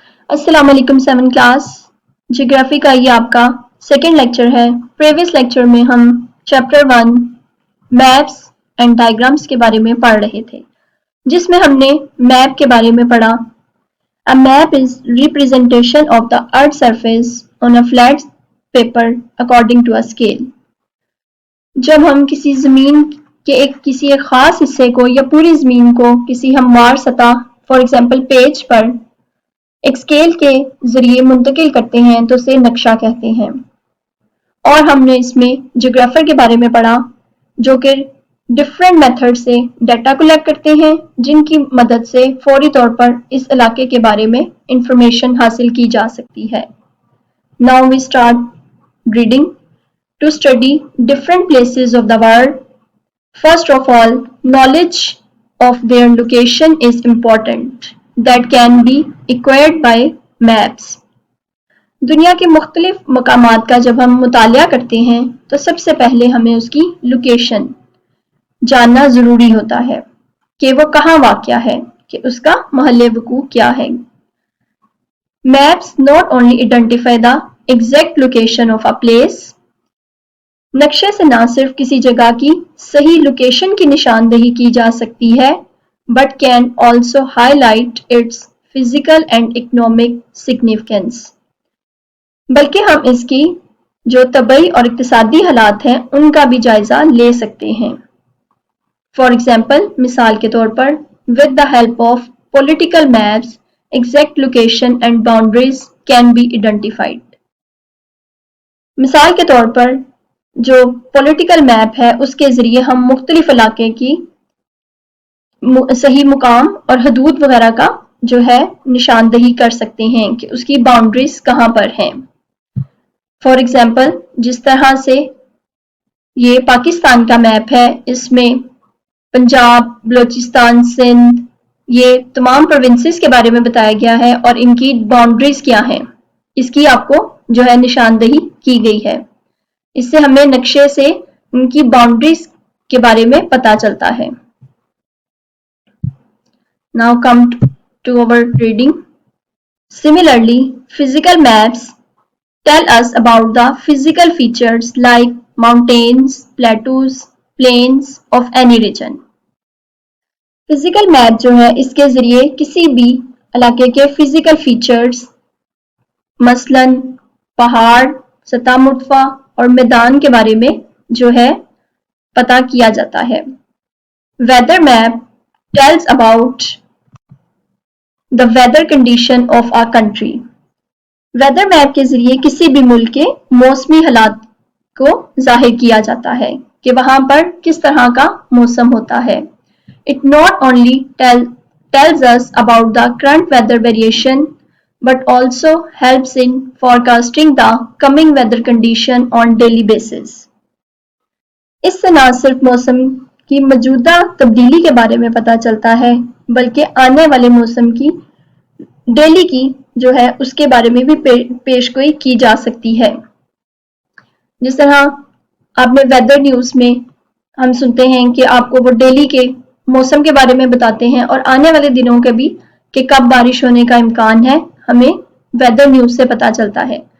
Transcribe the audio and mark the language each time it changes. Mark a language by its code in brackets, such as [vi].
[ur] السلام علیکم 7 class geography کا یہ آپ کا سیکنڈ لیکچر ہے. پریویس لیکچر میں ہم چیپٹر 1 میپس اینڈ ڈائیگرامس کے بارے میں پڑھ رہے تھے جس میں ہم نے میپ کے بارے میں پڑھا. [en] A map is representation of the earth surface on a flat paper according to a scale. [ur] جب ہم کسی زمین کے کسی ایک خاص حصے کو یا پوری زمین کو کسی ہموار سطح فار ایگزامپل پیج پر ایک اسکیل کے ذریعے منتقل کرتے ہیں تو اسے نقشہ کہتے ہیں. اور ہم نے اس میں جیوگرافر کے بارے میں پڑھا جو کہ ڈفرینٹ میتھڈ سے ڈیٹا کلیکٹ کرتے ہیں جن کی مدد سے فوری طور پر اس علاقے کے بارے میں انفارمیشن حاصل کی جا سکتی ہے. [en] Now we start reading. To study different places of the world, first of all, knowledge of their location is important. That can be acquired by maps. [ur] دنیا کے مختلف مقامات کا جب ہم مطالعہ کرتے ہیں تو سب سے پہلے ہمیں اس کی لوکیشن جاننا ضروری ہوتا ہے کہ وہ کہاں واقع ہے، کہ اس کا محل وقوع کیا ہے. [en] Maps not only identify the exact location of a place. [ur] نقشے سے نہ صرف کسی جگہ کی صحیح لوکیشن کی نشاندہی کی جا سکتی ہے [en] but can also highlight its physical and economic significance. [ur] بلکہ ہم اس کی جو طبعی اور اقتصادی حالات ہیں ان کا بھی جائزہ لے سکتے ہیں. [en] For example, [ur] مثال کے طور پر [en] with the help of political maps, exact location and boundaries can be identified. [ur] مثال کے طور پر جو پولیٹیکل میپ ہے اس کے ذریعے ہم مختلف علاقے کی صحیح مقام اور حدود وغیرہ کا جو ہے نشاندہی کر سکتے ہیں کہ اس کی باؤنڈریز کہاں پر ہیں. فار ایگزامپل جس طرح سے یہ پاکستان کا میپ ہے اس میں پنجاب، بلوچستان، سندھ یہ تمام پروونسز کے بارے میں بتایا گیا ہے اور ان کی باؤنڈریز کیا ہیں اس کی آپ کو جو ہے نشاندہی کی گئی ہے. اس سے ہمیں نقشے سے ان کی باؤنڈریز کے بارے میں پتہ چلتا ہے. [en] Now come to our reading. Similarly, physical maps tell us about the physical features like mountains, plateaus, plains of any region. [ur] Physical map جو ہے اس کے ذریعے کسی بھی علاقے کے فزیکل فیچرز مثلاً پہاڑ، سطح مرتفع اور میدان کے بارے میں جو ہے پتہ کیا جاتا ہے. [en] Weather map tells about the weather condition of a country. [ur] Weather map کے ذریعے کسی بھی ملک کے موسمی حالات کو ظاہر کیا جاتا ہے کہ وہاں پر کس طرح کا موسم ہوتا ہے. [en] It not only tells us about the current weather variation but also helps in forecasting the coming weather condition on daily basis. [ur] اس سے نہ صرف موسم کی موجودہ تبدیلی کے بارے میں پتہ چلتا ہے بلکہ آنے والے موسم کی ڈیلی کی جو ہے اس کے بارے میں بھی پیشگوئی کی جا سکتی ہے. جس طرح آپ نے ویدر نیوز میں ہم سنتے ہیں کہ آپ کو وہ ڈیلی کے موسم کے بارے میں بتاتے ہیں اور آنے والے دنوں کے بھی کہ کب بارش ہونے کا امکان ہے ہمیں ویدر نیوز سے پتہ چلتا ہے.